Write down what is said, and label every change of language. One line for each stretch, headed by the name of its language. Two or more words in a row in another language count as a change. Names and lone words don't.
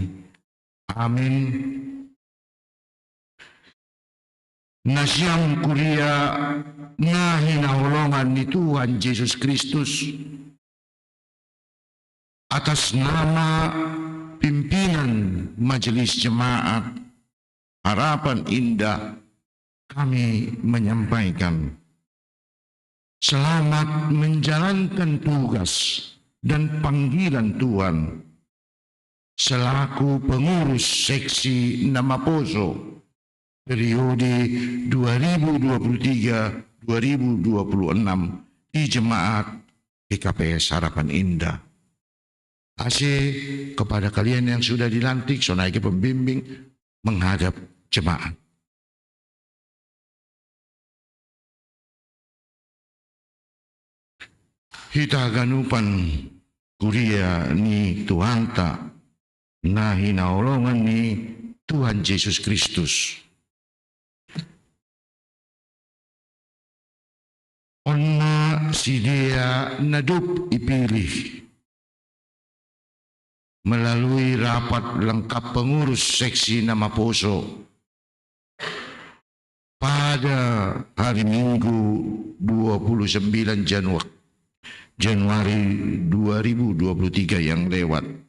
Batak Simalungun: Amin. Nasyam kuria nga hinahulongan ni Tuhan Yesus Kristus
Indonesian: atas nama pimpinan Majelis Jemaat Harapan Indah kami menyampaikan selamat menjalankan tugas dan panggilan Tuhan selaku pengurus seksi Namaposo periode 2023-2026 di Jemaat PKPS Harapan Indah. Asih kepada kalian yang sudah dilantik sebagai pembimbing menghadap jemaat.
Batak Simalungun: Hita ganupan kuria ni Tuhan tak na hinaulongan ni Tuhan Yesus Kristus. Onna si dia nadup ipilih
Indonesian: melalui rapat lengkap pengurus seksi Namaposo pada hari Minggu 29 Januari 2023 yang lewat.